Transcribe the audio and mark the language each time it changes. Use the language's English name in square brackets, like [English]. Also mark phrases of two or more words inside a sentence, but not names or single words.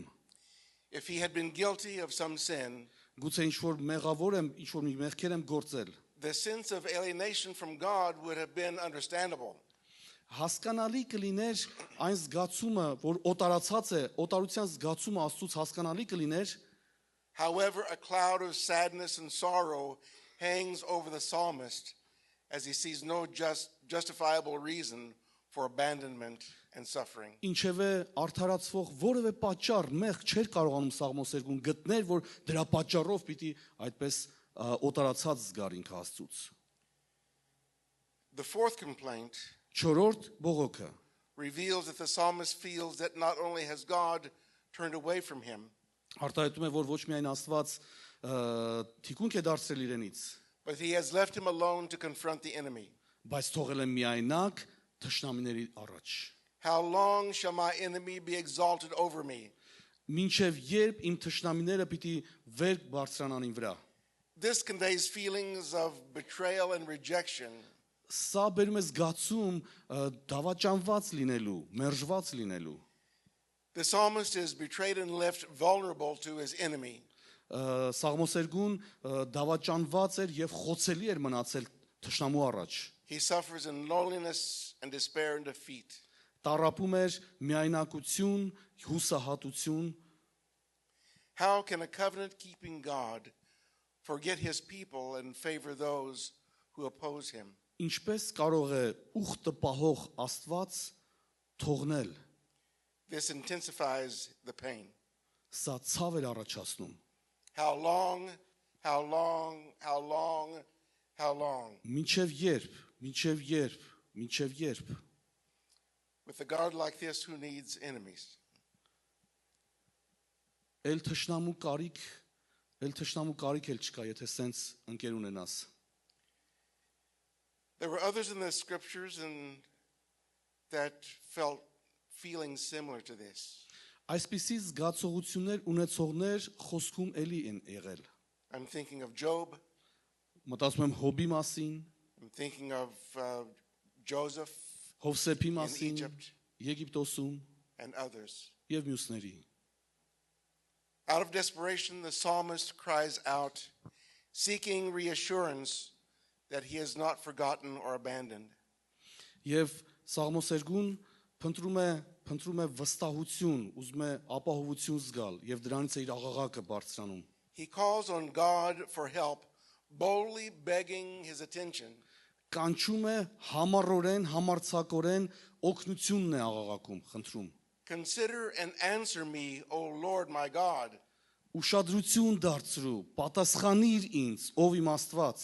[English] If he had been guilty of some sin, [Armenian] գուցե ինչ-որ մեղավոր եմ, ինչ-որ մի մեղքեր եմ գործել։ [English] the sense of alienation from God would have been understandable. [Armenian] Հասկանալի կլիներ այն զգացումը, որ օտարացած է, օտարության զգացումը Աստծուց հասկանալի կլիներ, [English] However, a cloud of sadness and sorrow hangs over the psalmist as he sees no justifiable reason for abandonment and suffering. [Armenian] ինչևէ արդարացվող որևէ պատճառ մեղք չէր կարողանում Սաղմոսերգուն գտնել, որ դրա պատճառով պիտի այդպես օտարացած զգար ինքը Աստծուց։ [English] The fourth complaint [Armenian] Չորրորդ բողոքը [English] reveals that the psalmist feels that not only has God turned away from him, [Armenian] արտահայտում է, որ ոչ միայն Աստված թիկունք է դարձրել իրենից, [English] but he has left him alone to confront the enemy. [Armenian] բայց թողել է միայնակ թշնամիների առաջ։ [English] How long shall my enemy be exalted over me? [Armenian] Մինչև երբ իմ թշնամիները պիտի վեր բարձրանան իմ վրա։ [English] This conveys feelings of betrayal and rejection. [Armenian] Սա բերում է զգացում դավաճանված լինելու, մերժված լինելու։ [English] The psalmist is betrayed and left vulnerable to his enemy. [Armenian] Սաղմոսերգուն դավաճանված էր եւ խոցելի էր մնացել թշնամու առաջ։ [English] He suffers in loneliness and despair and defeat. [Armenian] Տառապում էր միայնակություն, հուսահատություն։ [English] How can a covenant-keeping God forget his people and favor those who oppose him? [Armenian] Ինչպես կարող է ուխտը պահող Աստված թողնել։ [English] This intensifies the pain. [Armenian] Սա ցավ էր առաջացնում։ [English] How long, how long, how long, how long? [Armenian] Մինչև երբ, մինչև երբ, մինչև երբ։ [English] With a God like this, who needs enemies? [Armenian] Էլ թշնամու կարիք էլ չկա, եթե սենց ընկեր ունենաս։ [English] There were others in the scriptures that felt feelings similar to this. [Armenian] Այսպիսի զգացողություններ ունեցողներ խոսքում էլի են եղել։ [English] I'm thinking of Job. [Armenian] Մտածում եմ Հոբի մասին, [English] I'm thinking of Joseph [Armenian] Հովսեփի [English] in [Armenian] մասին, [English] Egypt [Armenian] Եգիպտոսում [English] and others. [Armenian] եւ մյուսների։ [English] Out of desperation, the psalmist cries out, seeking reassurance that he has not forgotten or abandoned. [Armenian] Եվ Սաղմոսերգուն փնտրում է վստահություն, ուզում է ապահովություն զգալ եւ դրանից է իր աղաղակը բարձրանում։ [English] He calls on God for help, boldly begging his attention. [Armenian] Կանչում է համառորեն, համարձակորեն օգնությունն է աղաղակում, խնդրում։ [English] Consider and answer me, O Lord my God. [Armenian] Ուշադրություն դարձրու, պատասխանիր ինձ, ով իմ Աստված։